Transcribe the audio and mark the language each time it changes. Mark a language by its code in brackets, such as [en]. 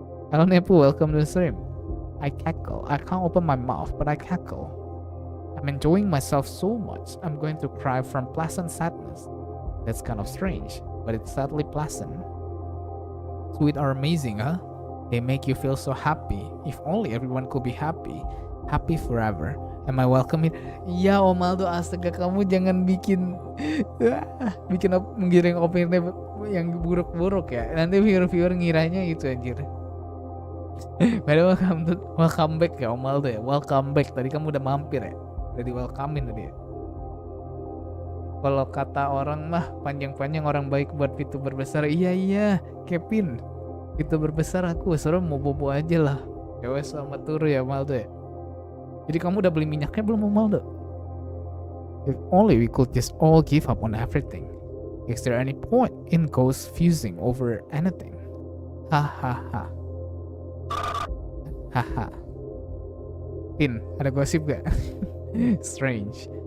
[en] Hello Nepu, welcome to the stream. I cackle. I can't open my mouth, but I cackle. I'm enjoying myself so much, I'm going to cry from pleasant sadness. That's kind of strange, but it's sadly pleasant. Sweet are amazing, huh? They make you feel so happy. If only everyone could be happy. Happy forever. Am I welcome it? [id] Ya Om Aldo, astaga kamu jangan bikin menggiring opini yang buruk-buruk ya. Nanti viewer-viewer ngiranya itu anjir. Padahal [en] welcome back [id] ya Om Aldo ya. [en] Welcome back. [id] Tadi kamu udah mampir ya. Udah di welcomein tadi ya. Kalau kata orang mah panjang-panjang orang baik buat VTuber besar. Iya Kevin, VTuber besar aku suruh mau bobo aja lah. Ya wes selamat turu ya Om Aldo ya. Jadi kamu udah beli minyaknya belum Om Aldo? [en] If only we could just all give up on everything. Is there any point in ghosts fusing over anything? Hahaha. [id] Haha. Tin, ada gosip gak? [en] Strange.